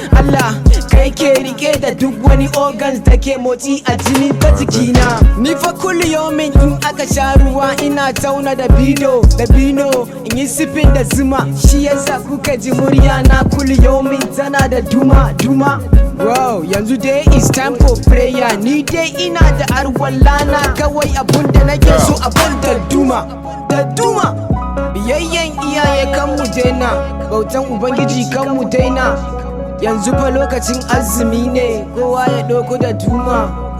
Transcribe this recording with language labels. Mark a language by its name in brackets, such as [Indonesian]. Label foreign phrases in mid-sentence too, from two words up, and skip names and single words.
[Hausa] Allah, kai ke rike da duk wani organs da ke motsi a jini ta jikina. Ni fa [Arabic] كل يوم [Hausa] in aka sha ruwa ina tauna da bino, da bino in yi sipin da zuma. Shi yasa kuka ji murya na [Arabic] كل يوم [Hausa] tana da duma, duma. [English] Wow, [Hausa] yanzu dai [English] it's time for prayer. [Hausa] Ni dai ina da arwalla na kawai abun da nake so a ban da duma, da duma. Biyayyen iyaye kan mu daina, bautan Ubangiji kan mu daina. Yanzu fa lokacin azumi ne, kowa ya ɗauko da duma.